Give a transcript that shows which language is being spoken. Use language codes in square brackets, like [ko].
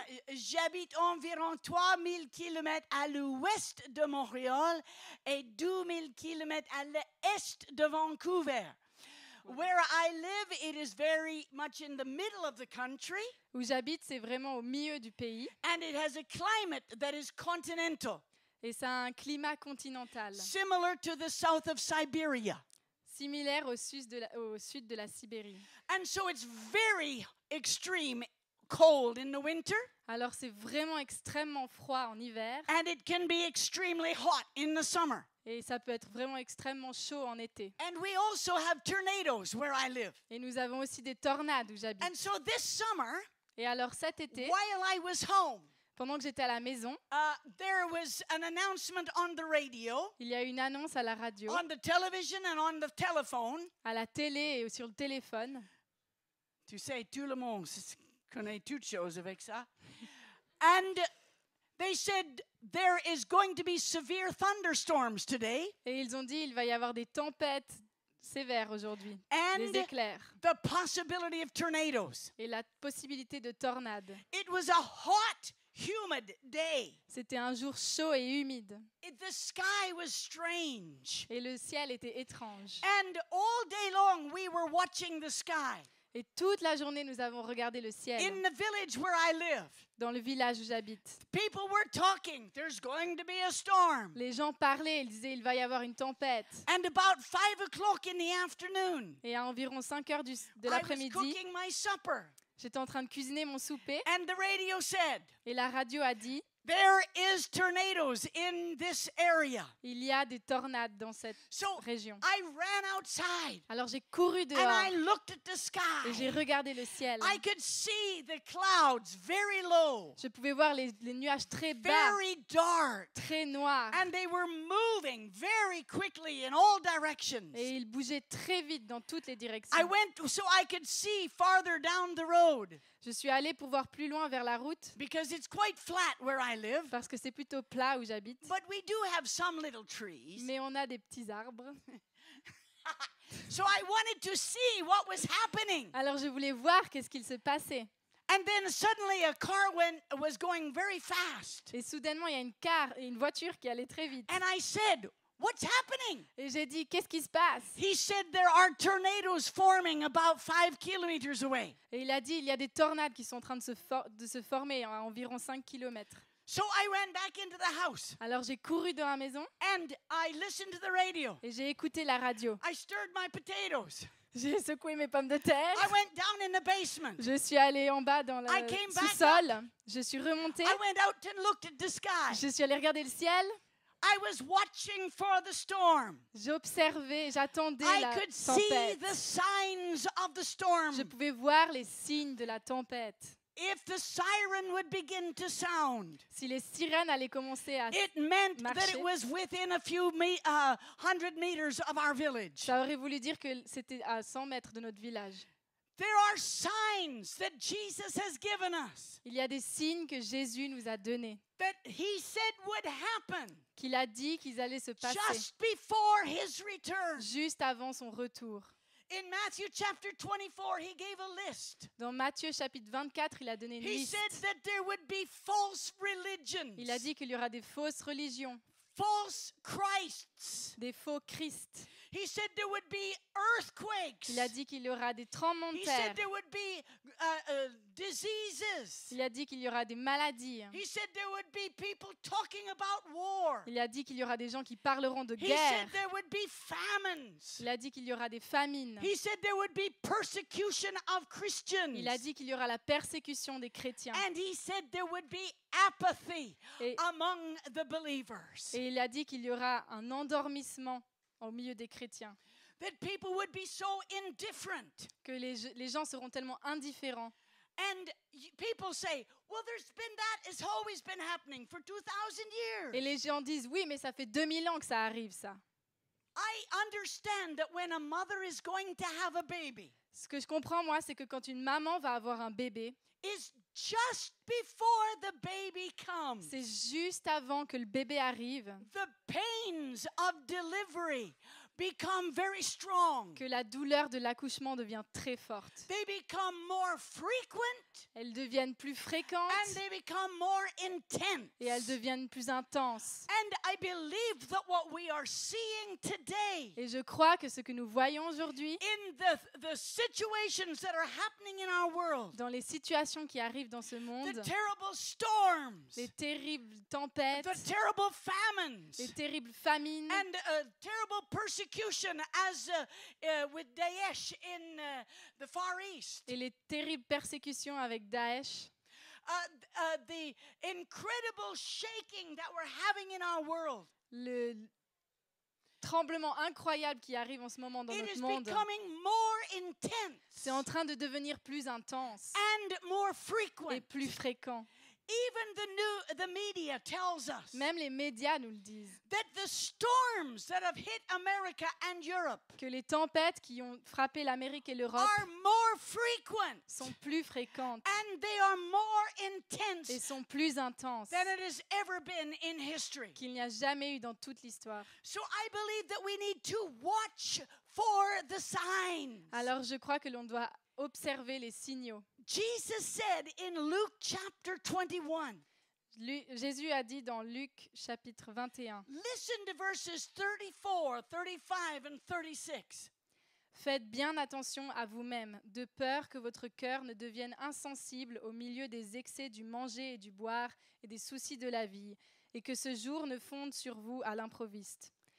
[fr] J'habite environ 3000 km à l'ouest de Montréal et 2000 km à l'est de Vancouver. [en] Where I live, it is very much in the middle of the country. [fr] Où j'habite, c'est vraiment au milieu du pays. [en] And it has a climate that is continental. [fr] Et ça a un climat continental, [en] similar to the south of Siberia. [fr] similaire au sud de la Sibérie. [en] And so it's very extreme cold in the winter, [fr] Alors c'est vraiment extrêmement froid en hiver [en] and it can be extremely hot in the summer. [fr] et ça peut être vraiment extrêmement chaud en été. [en] And we also have tornadoes where I live. [fr] Et nous avons aussi des tornades où j'habite. [en] And so this summer, [fr] Et alors cet été, [en] while I was home, [fr] pendant que j'étais à la maison, [en] there was an announcement on the radio, [fr] il y a une annonce à la radio, [en] on the television, and on the telephone. [fr] à la télé et sur le téléphone. Tu sais, tout le monde connaît toutes choses avec ça. [en] And they said there is going to be severe thunderstorms today, [fr] Et ils ont dit il va y avoir des tempêtes sévères aujourd'hui, [en] and [fr] des éclairs [en] the possibility of tornadoes. [fr] et la possibilité de tornades. [en] It was a hot, humid day. [fr] C'était un jour chaud et humide [en] The sky was strange. [fr] et le ciel était étrange. [en] And all day long we were watching the sky. [fr] Et toute la journée, nous avons regardé le ciel [en] In the village where I live, [fr] dans le village où j'habite. [en] people were talking. There's going to be a storm. [fr] Les gens parlaient, ils disaient il va y avoir une tempête. [en] And about 5 o'clock in the afternoon, [fr] Et à environ 5 heures de [en] I was [fr] l'après-midi, [en] cooking my supper. [fr] j'étais en train de cuisiner mon souper [en] And the radio said, [fr] et la radio a dit [en] there is tornadoes in this area. [fr] il y a des tornades dans cette [en] So [fr] région. [en] I ran outside [fr] Alors j'ai couru [en] and [fr] dehors [en] I looked at the [fr] et j'ai regardé le ciel. [en] I could see the clouds very low, [fr] Je pouvais voir les nuages très bas, [en] very dark, [fr] très noirs. [en] and they were moving very quickly in all directions. [fr] Et ils bougeaient très vite dans toutes les [en] I [fr] directions. [en] went so I could see farther down the road [fr] Je suis allée pour voir plus loin vers la route [en] because it's quite flat where I live, [fr] parce que c'est plutôt plat où j'habite. [en] but we do have some little trees. [fr] Mais on a des petits arbres. [en] So I wanted to see what was happening. [fr] Alors je voulais voir qu'est-ce qu'il se passait. [en] And then suddenly a car was going very fast. [fr] Et soudainement, il y a une voiture qui allait très vite. [en] And I said, what's happening? [fr] Et j'ai dit, qu'est-ce qui se passe? [en] He said there are tornadoes forming about 5 kilometers away. [fr] Et il a dit, il y a des tornades qui sont en train de se former à environ 5 km. [en] So I ran back into the house [fr] Alors j'ai couru dans la maison [en] and I listened to the radio. [fr] et j'ai écouté la radio. [en] I stirred my potatoes. [fr] J'ai secoué mes pommes de terre. [en] I went down in the basement. [fr] Je suis allée en bas dans le [en] I came back [fr] sous-sol. Je suis remontée. [en] I went out and looked at the sky. [fr] Je suis allée regarder le ciel. [en] I was watching for the storm. [fr] J'observais, j'attendais [en] I [fr] la [en] could see [fr] tempête. [en] the signs of the storm. [fr] Je pouvais voir les signes de la tempête. [en] If the siren would begin to sound, [fr] Si les sirènes allaient commencer à... [en] it meant that [fr] marcher. [en] it was within a few 100 meters of our village. [fr] Ça aurait voulu dire que c'était à 100 mètres de notre village. [en] There are signs that Jesus has given us, [fr] Il y a des signes que Jésus nous a donnés, [en] that he said would happen [fr] qu'il a dit qu'ils allaient se passer [en] just before his return. [fr] juste avant son retour. [en] In Matthew chapter 24, he gave a list. [fr] Dans Matthieu chapitre 24, il a donné une [en] He [fr] liste. [en] said that there would be false religions, [fr] Il a dit qu'il y aura des fausses religions, [en] false Christs. [fr] des faux Christ. [en] He said there would be earthquakes. [fr] Il a dit qu'il y aura des tremblements de [en] He [fr] terre. [en] said there would be diseases. [fr] Il a dit qu'il y aura des maladies. [en] He said there would be people talking about war. [fr] Il a dit qu'il y aura des gens qui parleront de [en] He [fr] guerre. [en] said there would be famines. [fr] Il a dit qu'il y aura des famines. [en] He said there would be persecution of Christians. [fr] Il a dit qu'il y aura la persécution des chrétiens. [en] And he said there would be apathy [fr] Et, [en] among the believers. [fr] et il a dit qu'il y aura un endormissement au milieu des chrétiens. [en] That people would be so indifferent. [fr] Que les gens seront tellement indifférents. [en] And people say, well, it's always been happening for 2,000 years. [fr] Et les gens disent, oui, mais ça fait 2000 ans que ça arrive, ça. [en] I understand that when a mother is going to have a baby, [fr] Ce que je comprends, moi, c'est que quand une maman va avoir un bébé, [en] is just before the baby comes. [fr] c'est juste avant que le bébé arrive. [en] The pains of delivery become very strong. [fr] que la douleur de l'accouchement devient très forte. [en] They become more frequent [fr] Elles deviennent plus fréquentes [en] and they become more intense. [fr] et elles deviennent plus intenses. [en] And I believe that what we are seeing today [fr] Et je crois que ce que nous voyons aujourd'hui, [en] in the situations that are happening in our world, [fr] dans les situations qui arrivent dans ce [en] the [fr] monde, [en] terrible storms, [fr] les terribles tempêtes, [en] the terrible famines, [fr] les terribles famines [en] and terrible persecution as with Daesh in the Far East. [fr] et les terribles persécutions avec Daesh, [en] The incredible shaking that we're having in our world. [fr] le tremblement incroyable qui arrive en ce moment dans [en] It [fr] notre [en] is [fr] monde, [en] becoming more intense [fr] c'est en train de devenir plus intense [en] and more [fr] et [en] frequent. [fr] plus fréquent. [en] Even the media tells us [fr] Même les médias nous le disent, [en] that the storms that have hit America and Europe [fr] que les tempêtes qui ont frappé l'Amérique et l'Europe [en] are more frequent [fr] sont plus fréquentes [en] and they are more intense [fr] et sont plus intenses [en] than it has ever been in history. [fr] qu'il n'y a jamais eu dans toute l'histoire. [en] So I believe that we need to watch for the signs. [fr] Alors je crois que l'on doit observer les signaux. [en] Jesus said in Luke chapter 21, [fr] Jésus a dit dans Luc chapitre 21, [en] listen to verses 34, 35 and 36. [fr] faites bien attention à vous-même, de peur que votre cœur ne devienne insensible au milieu des excès du manger et du boire et des soucis de la vie, et que ce jour ne fonde sur vous à l'improviste.